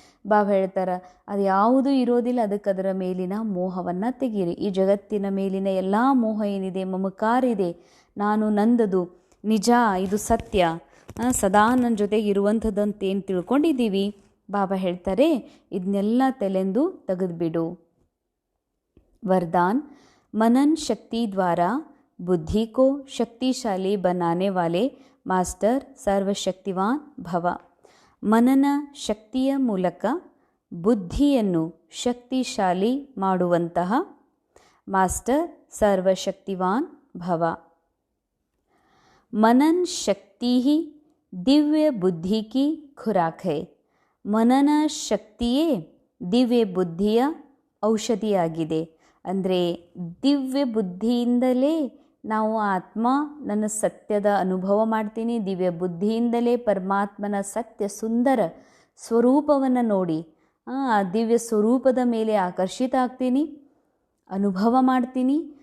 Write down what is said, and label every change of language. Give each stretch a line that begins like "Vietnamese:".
Kannada: ಬಾಬಾ ಹೇಳ್ತಾರೆ ಅದು ಯಾವುದೂ ಇರೋದಿಲ್ಲ, ಅದಕ್ಕೆ ಅದರ ಮೇಲಿನ ಮೋಹವನ್ನು ತೆಗೀರಿ. ಈ ಜಗತ್ತಿನ ಮೇಲಿನ ಎಲ್ಲ ಮೋಹ ಏನಿದೆ, ಮಮಕಾರ ಇದೆ, ನಾನು ನಂದದು ನಿಜ, ಇದು ಸತ್ಯ, ಸದಾ ನನ್ನ ಜೊತೆಗೆ ಇರುವಂಥದ್ದಂತ ಏನು ತಿಳ್ಕೊಂಡಿದ್ದೀವಿ, ಬಾಬಾ ಹೇಳ್ತಾರೆ ಇದನ್ನೆಲ್ಲ ತಲೆಂದು ತೆಗೆದುಬಿಡು.
Hindi: वरदान मनन शक्ति द्वारा बुद्धि को शक्तिशाली बनाने वाले मास्टर सर्वशक्तिवान भव.
Kannada: मनನ ಶಕ್ತಿಯ ಮೂಲಕ ಬುದ್ಧಿಯನ್ನು ಶಕ್ತಿಶಾಲಿ ಮಾಡುವಂತಹ ಮಾಸ್ಟರ್ ಸರ್ವಶಕ್ತಿವಾನ್ ಭವ.
Hindi: मनन शक्ति ही दिव्य बुद्धि की खुराक है.
Kannada: मनನ ಶಕ್ತಿಯೇ ದಿವ್ಯ ಬುದ್ಧಿಯ ಔಷಧಿಯಾಗಿದೆ. ಅಂದರೆ ದಿವ್ಯ ಬುದ್ಧಿಯಿಂದಲೇ ನಾವು ಆತ್ಮ ನನ್ನ ಸತ್ಯದ ಅನುಭವ ಮಾಡ್ತೀನಿ, ದಿವ್ಯ ಬುದ್ಧಿಯಿಂದಲೇ ಪರಮಾತ್ಮನ ಸತ್ಯ ಸುಂದರ ಸ್ವರೂಪವನ್ನು ನೋಡಿ ಆ ದಿವ್ಯ ಸ್ವರೂಪದ ಮೇಲೆ ಆಕರ್ಷಿತ ಆಗ್ತೀನಿ, ಅನುಭವ ಮಾಡ್ತೀನಿ.